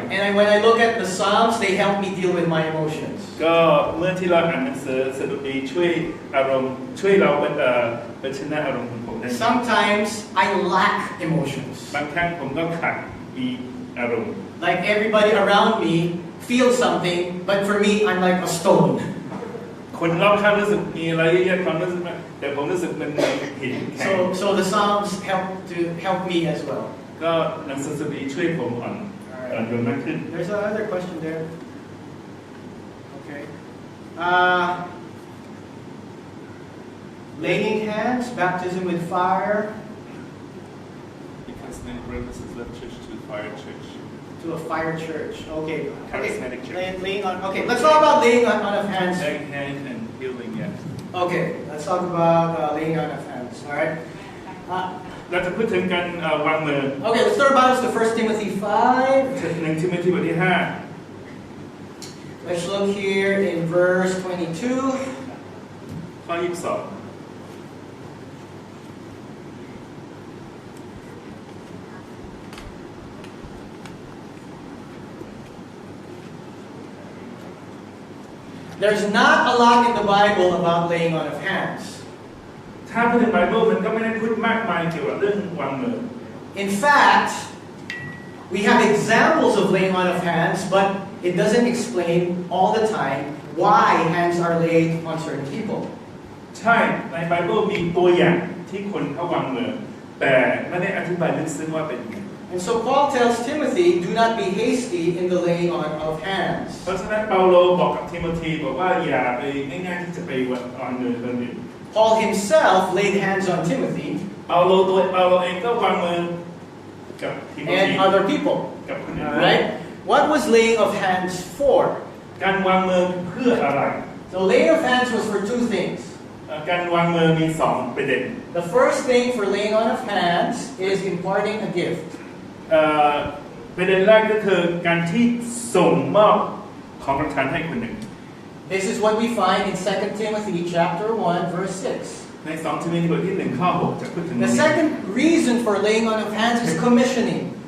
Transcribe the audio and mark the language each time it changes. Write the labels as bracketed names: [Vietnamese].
[English] And when I look at the Psalms, they help me deal with my emotions. [Thai] ก็เมื่อที่เราอ่านหนังสือสดุดีช่วยเราเป็นชนะอารมณ์ของผมได้ [English] Sometimes I lack emotions. [Thai] บางครั้งผมก็ขาดมีอารมณ์ [English] Like everybody around me feels something, but for me, I'm like a stone. [Thai] คนรอบข้างรู้สึกมีอะไรเยอะแยะความรู้สึกแต่ผมรู้สึกมันหินแข็ง [English] So the Psalms help me as well. [Thai] ก็หนังสือสดุดีช่วยผมอ่อนโยนมากขึ้น [English] There's another question there. Okay. Laying hands, baptism with fire. Because many brothers have left church to fire church. To a fire church. Okay. Charismatic church. Laying on. Okay. Let's talk about laying on of hands. Laying hands and healing, yeah. Okay. Let's talk about laying on of hands. All right. [Thai] เราจะพูดถึงการวางมือ [English] Okay. Let's start Bibles to 1 Timothy 5. [Thai] 1 ทิโมธีบทที่ [English] Let's look here in verse 22. [Thai] 5 ข้อ 22 [English] There's not a lot in the Bible about laying on of hands. [Thai] ถ้าพูดถึงไบเบิลมันก็ไม่ได้พูดมากมายเกี่ยวกับเรื่องวางมือ [English] In fact, we have examples of laying on of hands, but it doesn't explain all the time why hands are laid on certain people. [Thai] ใช่ในไบเบิลมีตัวอย่างที่คนเขาวางมือแต่ไม่ได้อธิบายลึกซึ้งว่าเป็นยังไง [English] And so Paul tells Timothy, do not be hasty in the laying on of hands. [Thai] เพราะฉะนั้นเปาโลบอกกับทิโมธีบอกว่าอย่าไปง่ายๆที่จะไปวางมือคนอื่น [English] Paul himself laid hands on Timothy [Thai] เปาโลเองก็วางมือกับทิโมธี [English] and other people. [Thai] กับคนอื่น [English] Right? What was laying of hands for? [Thai] การวางมือเพื่ออะไร [English] The laying of hands was for two things. [Thai] การวางมือมีสองประเด็น [English] The first thing for laying on of hands is imparting a gift. [Thai] ประเด็นแรกก็คือการที่ส่งมอบของประทานให้คนหนึ่ง [English] This is what we find in 2 Timothy chapter 1 verse 6. [Thai] ใน2 ทิโมธีบทที่1ข้อ6จะพูดถึง [English] The second reason for laying on of hands is commissioning.